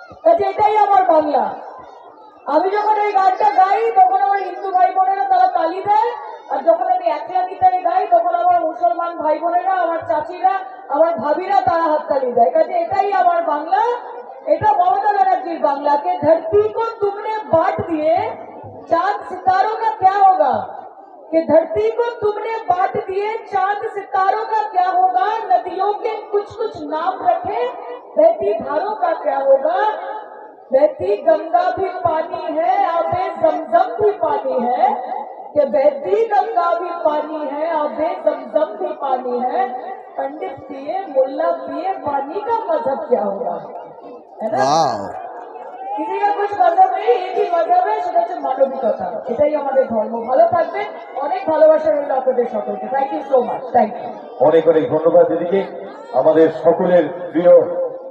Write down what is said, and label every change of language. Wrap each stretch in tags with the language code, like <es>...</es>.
<bn>কাজে এটাই আমার বাংলা। আমি যখন এই গানটা গাই তখন আমার হিন্দু ভাই বোনেরা তারা তালি দেয়, আর যখন আমি একলা গীতারে গাই তখন আমার মুসলমান ভাই বোনেরা, আমার চাচিরা, আমার ভাবিরা তারা হাততালি দেয়। কাজে এটাই আমার বাংলা, এটা মমতা ব্যানার্জির বাংলা।</bn> <hi>কে ধরती को तुमने बांट दिए चांद सितारों का क्या होगा, कि धरती को तुमने बांट दिए चांद सितारों का क्या होगा, नदियों के कुछ कुछ नाम रखे बहती धारों का क्या होगा, बहती गंगा भी पानी है आबे जमजम भी पानी है, कि बहती गंगा भी पानी है आबे जमजम भी पानी है, पंडित पिए मुल्ला पिए पानी का मजहब क्या होगा, है ना। किसी का कुछ मजहब नहीं, एक ही मजहब है,</hi> <bn>সেটা হচ্ছে মানবিকতা। এটাই আমাদের ধর্ম। ভালো থাকবেন, অনেক ভালোবাসা রইল আপনাদের সকলকে। Thank you so much. Thank you. অনেক অনেক ধন্যবাদ দিদিকে, আমাদের সকলের প্রিয়</bn>